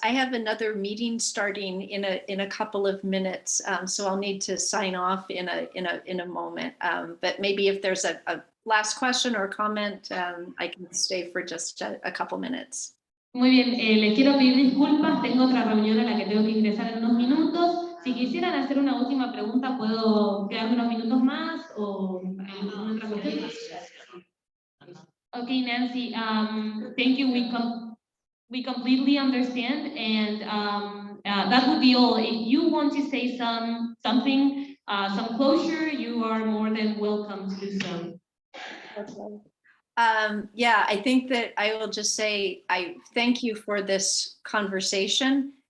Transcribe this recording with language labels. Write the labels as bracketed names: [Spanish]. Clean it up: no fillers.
[English] I have another meeting starting in a couple of minutes, so I'll need to sign off in a moment. But maybe if there's a last question or comment, I can stay for just a couple minutes. [Spanish] Muy bien, les quiero pedir disculpas, tengo otra reunión a la que tengo que ingresar en unos minutos. Si quisieran hacer una última pregunta, ¿puedo quedarme unos minutos más o alguna otra cuestión? [English] Okay, Nancy, thank you. We completely understand, and that would be all. If you want to say something, some closure, you are more than welcome to do so. Yeah, I think that I will just say I thank you for this conversation.